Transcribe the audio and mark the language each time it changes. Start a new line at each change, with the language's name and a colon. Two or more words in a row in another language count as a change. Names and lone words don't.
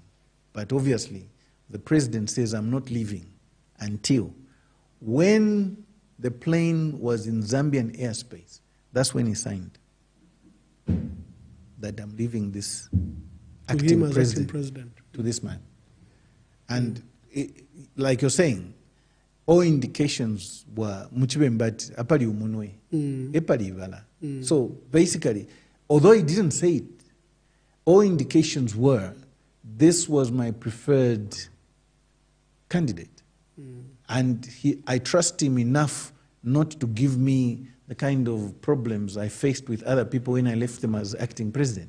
English: But obviously, the president says, I'm not leaving until when the plane was in Zambian airspace, that's when he signed that I'm leaving this acting president to this man. And like you're saying, all indications were
Bemba: muchibembati apali umunwe, epali ivala.
English: So basically, although he didn't say it, all indications were this was my preferred candidate. And I trust him enough not to give me the kind of problems I faced with other people when I left them as acting president.